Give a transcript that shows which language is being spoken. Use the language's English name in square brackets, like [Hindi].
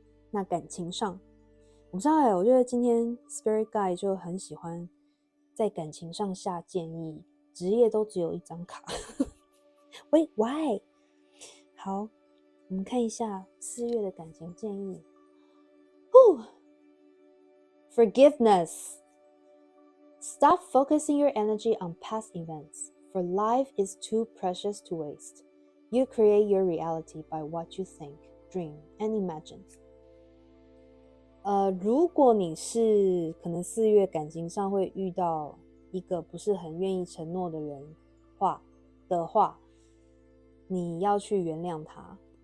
[Chinese] 那感情上，我不知道我觉得今天 Spirit Guide 就很喜欢在感情上下建议，职业都只有一张卡。 [English] 喂 ，Why？ [Chinese] 好，我们看一下4月的感情建议。 [English] Forgiveness. Stop focusing your energy on past events, for life is too precious to waste. You create your reality by what you think, dream, and imagine. [Chinese] 如果你是可能4月感情上会遇到一个不是很愿意承诺的人的话，你要去原谅他。